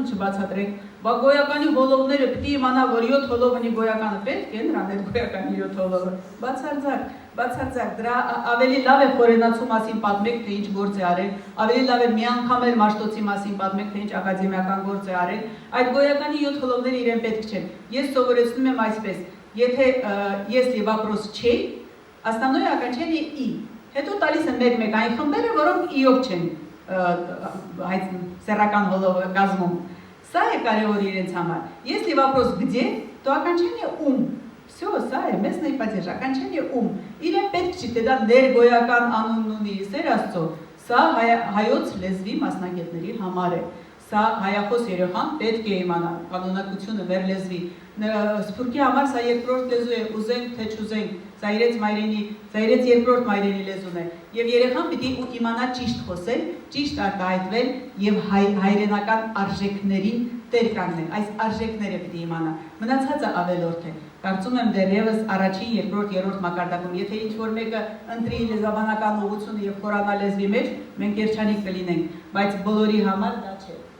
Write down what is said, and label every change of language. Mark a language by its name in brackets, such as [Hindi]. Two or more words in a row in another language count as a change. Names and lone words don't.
[Armenian] չբացատրենք, բա գոյականի հոլովները պիտի իմանա, որ 7 հոլով ունի գոյականը, պետք է նրան այդ գոյականի 7 հոլովը։ Բացարձակ, դրա ավելի լավ է խորենացու մասին պատմեք, թե ինչ գործ է արել, ավելի լավ է մի անգամ էլ Մաշտոցի մասին պատմեք, թե ինչ ակադեմիական գործ է արել, այդ գոյականի 7 հոլովները իրեն պետք չեն։ Ես սովորեցնում եմ այսպես, եթե [Russian] если вопрос чей, основное окончание и [Armenian] Հետո տալիս են մեկ այն խմբերը, որոնք իով չեն սեռական հոլովը կազմում։ Սա է կարևոր իրենց համար։ [Russian] Если вопрос где, то окончание ум։ Всё, [Armenian] սա է, մեզ նայ պատեж, [Russian] окончание ум։ [Armenian] Իրեն պետք չի, թե դա ներգոյական անունն ունի, Սեր Աստծո։ Սա հայոց լեզվի մասնագետների համար է։ Սա հայախոս երեխան պետք է իմանա կանոնակությունը մեր լեզվի։ Սփյուռքի համար սա երկրորդ լեզու է, ուզենք թե չուզենք, սա իրենց երկրորդ մայրենի լեզուն է։ Եվ երեխան պիտի իմանա ճիշտ խոսել, ճիշտ արտահայտվել եւ հայրենական արժեքներին տեր կանգնել։ Այս արժեքները պիտի իմանա։ Մնացածը ավելորդ է։ Կարծում եմ դեռևս առաջին, երկրորդ, երրորդ մակարդակում, եթե ինչ-որ մեկը ընտրի լեզվաբանական ուղղությունը եւ խորանա լեզվի մեջ, մենք երջանիկ կլինենք, բայց բոլորի համար դա չէ։